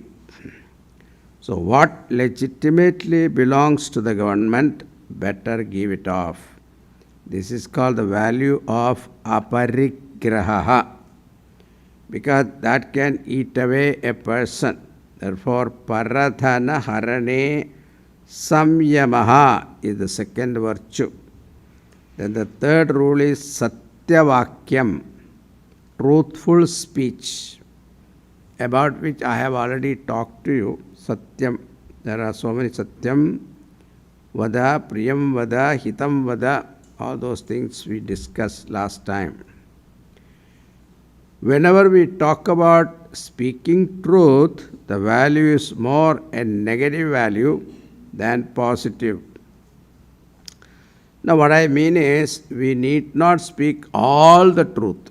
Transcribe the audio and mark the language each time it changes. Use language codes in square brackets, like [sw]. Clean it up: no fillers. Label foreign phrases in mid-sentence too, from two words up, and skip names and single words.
[en] So what legitimately belongs to the government, better give it off. This is called the value of aparigraha, because that can eat away a person. Therefore, [sa] परधन हरणे संयमः [en] is the second virtue. Then the third rule is satyavakyam, truthful speech, about which I have already talked to you. Satyam, there are so many satyam, vada, [sa] प्रियं वद, हितं वद, [en] all those things we discussed last time. Whenever we talk about speaking truth, the value is more a negative value than positive. Now what I mean is, we need not speak all the truth.